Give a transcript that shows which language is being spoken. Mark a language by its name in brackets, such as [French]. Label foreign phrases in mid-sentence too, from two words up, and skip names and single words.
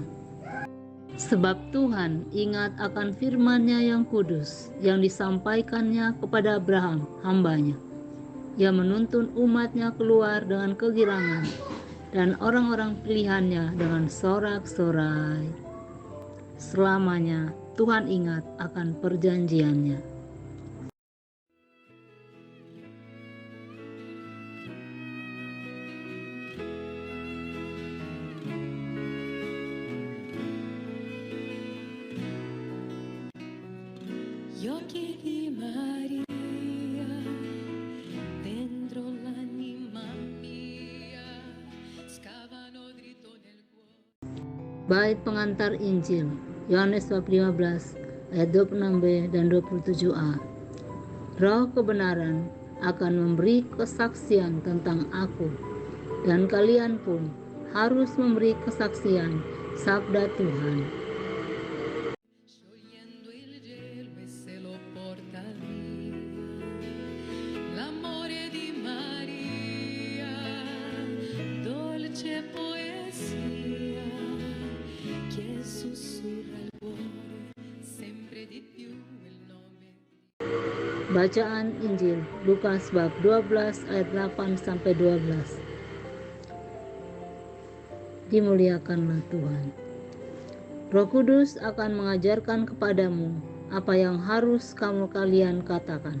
[Indonesian] Sebab Tuhan ingat akan firman-Nya yang kudus yang disampaikannya kepada Abraham, hambanya. Ia menuntun umat-Nya keluar dengan kegirangan dan orang-orang pilihan-Nya dengan sorak-sorai. Selamanya Tuhan ingat akan perjanjiannya. [Italian] Gli occhi di Maria dentro l'anima mia scavano dritto nel cuore. [Indonesian] Bait pengantar Injil Yohanes bab 15 ayat 26b dan 27a. Roh kebenaran akan memberi kesaksian tentang aku, dan kalian pun harus memberi kesaksian sabda Tuhan. [Italian] Sciogliendo il gelo e se lo porta via l'amore di Maria, dolce poesia che sussurra il cuore sempre di più il nome. [Indonesian] Bacaan Injil Lukas bab 12 ayat 8 sampai 12. Dimuliakanlah Tuhan. Roh Kudus akan mengajarkan kepadamu apa yang harus kalian katakan.